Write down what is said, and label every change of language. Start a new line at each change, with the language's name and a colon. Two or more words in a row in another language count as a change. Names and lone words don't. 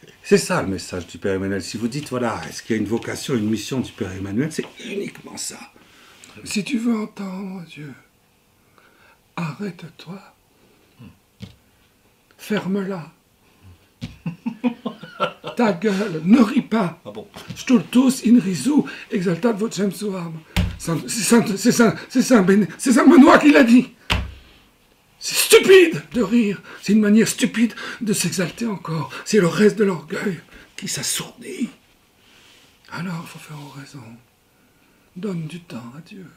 French: C'est ça le message du Père Emmanuel. Si vous dites, voilà, est-ce qu'il y a une vocation, une mission du Père Emmanuel, c'est uniquement ça. Si tu veux entendre Dieu, arrête-toi. Ferme-la. Ta gueule, ne ris pas. Ah bon?
Latin: Stultus in risu, exaltat vocem suam.
French: C'est Saint Benoît qui l'a dit. C'est stupide de rire. C'est une manière stupide de s'exalter encore. C'est le reste de l'orgueil qui s'assourdit. Alors, il faut faire oraison. Donne du temps à Dieu.